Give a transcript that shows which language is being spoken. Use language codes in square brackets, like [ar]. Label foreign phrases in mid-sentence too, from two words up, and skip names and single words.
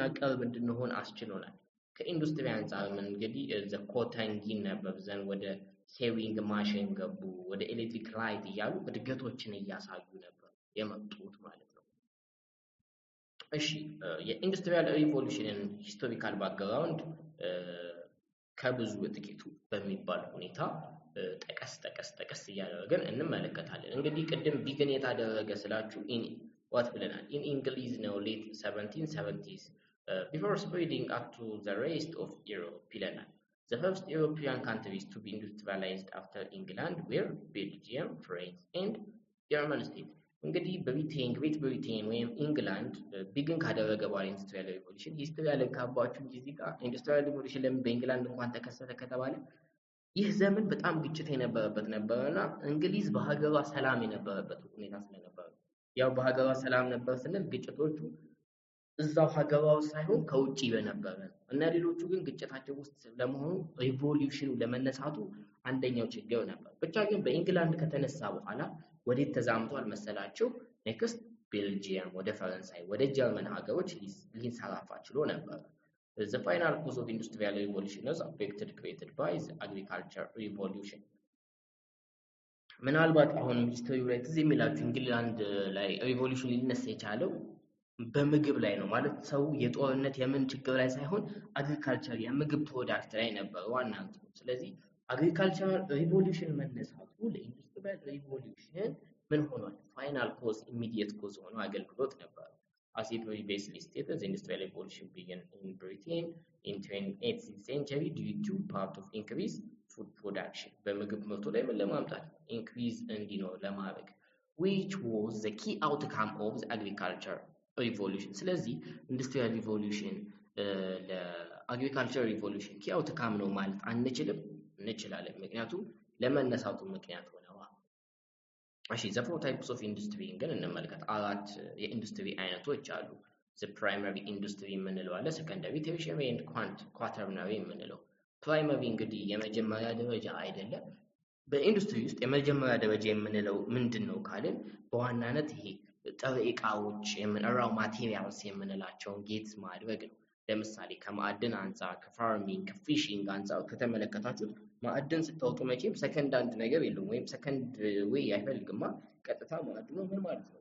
[am] ቅርብ እንድንሆን አስችሎናል። ከኢንዱስትሪ አንጻር ምን እንግዲህ ኮተን ጊን ነበር። ዘን ወደ [en] sewing machine [am] ገቡ። ወደ [en] electric light [am] እያሉ እድገቶችን እያሳዩ ነበር የመጡት ማለት ነው። እሺ [en] የindustrial revolutionን historical background [am] ከብዙ ጥቂቱ በሚባል ሁኔታ ጠቀስ እያደረገን እንመለከታለን። እንግዲህ ቅድም ቢግን የታደረገ ስላችሁ ዋት ብለናል? [en] ኢን እንግሊዝ ነው ሌት 1770s before spreading up to the rest of Europe ይለናል። The first European countries to be industrialized after England were Belgium, France and German state። [am] እንግዲህ ግሬት ብሪቴን ወይም ኢንግላንድ ቢግን ካደረገ በኋላ [en] industrial revolution history [am] ያለካባችሁ እንጂ እዚህ ጋር [en] industrial revolution [am] ለምን በኢንግላንድ እንኳን ተከሰተ ከተባለ ይህ ዘመን በጣም ግጭት የነበረበት ነበርና እንግሊዝ በሀገሯ ሰላም የነበረበት ሁኔታ ስለነበረ ያው በሀገሯ ሰላም ነበር ስንል ግጭቶቹ እዛው ሀገሯ ሳይሆን ከውጪ በነበረ እና ሌሎቹ ግን ግጭታቸው ውስጥ ለመሆኑ ሪቮሉሽኑ ለመነሳቱ አንደኛው ችግር ነበር። ብቻ ግን በኢንግላንድ ከተነሳ በኋላ ወዴት ተዛምቷል መሰላቸው? ኔክስት ቤልጂየም፣ ወደ ፈረንሳይ፣ ወደ ጀርመን ሀገሮች ሊንሰራፋ ችሎ ነበር። [en] The final cause of industrial revolution was affected created by the agriculture revolution። [am] ምናልባት አሁን ሂስትሪ ላይ ትዝ የሚላችሁ ኢንግላንድ ላይ ሪቮሉሽን ሊነሳ የቻለው በምግብ ላይ ነው ማለት ሰው የጦርነት የምን ችግር ላይ ሳይሆን አግሪካልቸር የምግብ ፕሮዳክት ላይ ነበር ዋና እንትኑ። ስለዚህ [en] agricultural revolution [am] መነሳቱ [en] ለindustrial revolution [am] ምን ሆኗል? [en] final cause immediate cause [am] ሆኖ አገልግሎት ነበር። [en] As it previously stated, the industrial revolution began in Britain in 18th century due to part of increased food production [am] በምግብ ምርቱ ላይ ምን ለማምጣት [en] increase [am] እንዲኖር ለማድረግ [en] which was the key outcome of the agriculture revolution። [am] ስለዚህ ኢንዱስትሪያል ሪቮሉሽን ለአግሪካልቸር ሪቮሉሽን ኪ አውትካም ነው ማለት አንችልም? እንችላለን። ምክንያቱም ለመነሳቱ ምክንያት ሆነዋ። እሺ [en] the four types of industry [am] ግን እንመልከት። አራት የኢንዱስትሪ አይነቶች አሉ። the [en] primary industry [am] የምንለው አለ፣ [en] secondary፣ tertiary and quaternary [am] የምንለው። ፕራይመሪ እንግዲህ የመጀመሪያ ደረጃ አይደለም። በኢንዱስትሪ ውስጥ የመጀመሪያ ደረጃ የምንለው ምንድነው ካልን በዋናነት ይሄ ጥሬ ዕቃዎች [en] raw materials [am] የምንላቸውን ጌት ማድረግ ነው። ለምሳሌ ከማዕድን አንፃር፣ ከፋርሚንግ፣ ከፊሽንግ አንፃር ከተመለከታችሁት ማዕድን ስታወጡ መቼም ሰከንድ አንድ ነገር የለውም ወይም [en] second way [am] አይፈልግማ። ቀጥታ ማዕድኑ ምን ማለት ነው?